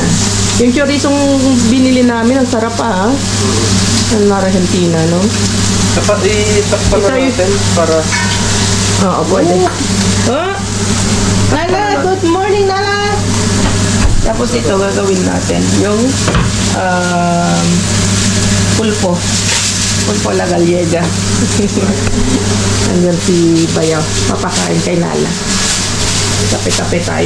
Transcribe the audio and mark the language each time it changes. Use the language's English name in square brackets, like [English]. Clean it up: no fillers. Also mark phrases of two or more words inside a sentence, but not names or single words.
[Filipino] Yung chorizong binili namin, ang sarap pa ha. Ang Argentina, no? Dapat itakpan na natin para... Oo, pwede. Oh! Nala, [English] good morning, [Filipino] Nala! Tapos ito, gagawin natin. Yung pulpo. [Spanish] Pulpo la gallega. [Filipino] Nandiyan si Bayaw. Papakain kay Nala. Kape-kape tayo.